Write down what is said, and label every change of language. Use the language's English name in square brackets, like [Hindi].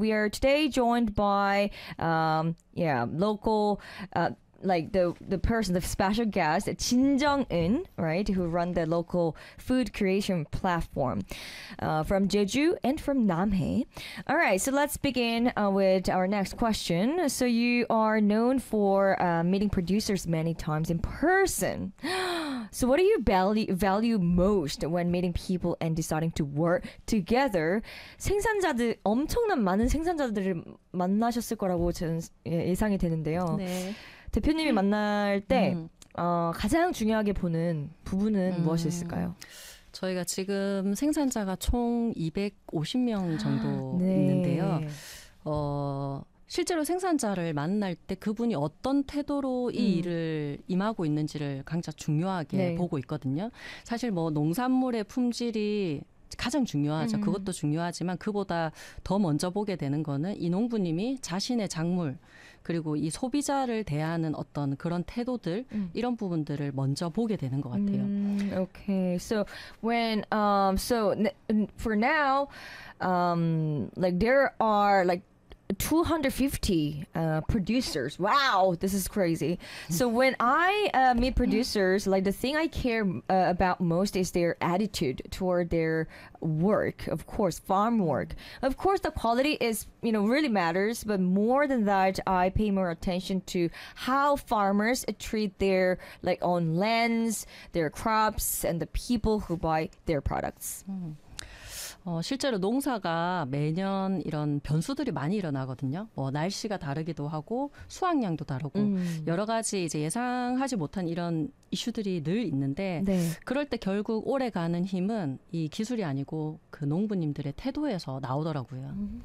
[English] We are today joined by local the person, the special guest, Jin Jung Eun, right, who run the local food creation platform from Jeju and from Namhae. All right, so let's begin with our next question. So you are known for meeting producers many times in person. So what do you value most when meeting people and deciding to work together? [Korean] 생산자들, 엄청난 많은 생산자들을 만나셨을 거라고 저는 예상이 되는데요. 네. 대표님이 만날 때 가장 중요하게 보는 부분은 무엇이 있을까요? 저희가 지금 생산자가 총 250명 정도 네. 있는데요. 실제로 생산자를 만날 때 그분이 어떤 태도로 이 일을 임하고 있는지를 각자 중요하게 네. 보고 있거든요. 사실 뭐 농산물의 품질이 가장 중요하죠. 그것도 중요하지만 그보다 더 먼저 보게 되는 거는 이 농부님이 자신의 작물 그리고 이 소비자를 대하는 어떤 그런 태도들 이런 부분들을 먼저 보게 되는 것 같아요. [English] Okay, so when so for now, like there are like 250 producers. Wow, this is crazy. So when I meet producers, like the thing I care about most is their attitude toward their work, of course, farm work. Of course, the quality is, you know, really matters, but more than that, I pay more attention to how farmers treat their like own lands, their crops, and the people who buy their products. Mm-hmm. [Korean] 실제로 농사가 매년 이런 변수들이 많이 일어나거든요. 뭐 날씨가 다르기도 하고 수확량도 다르고 여러 가지 이제 예상하지 못한 이런 이슈들이 늘 있는데 네. 그럴 때 결국 오래가는 힘은 이 기술이 아니고 그 농부님들의 태도에서 나오더라고요.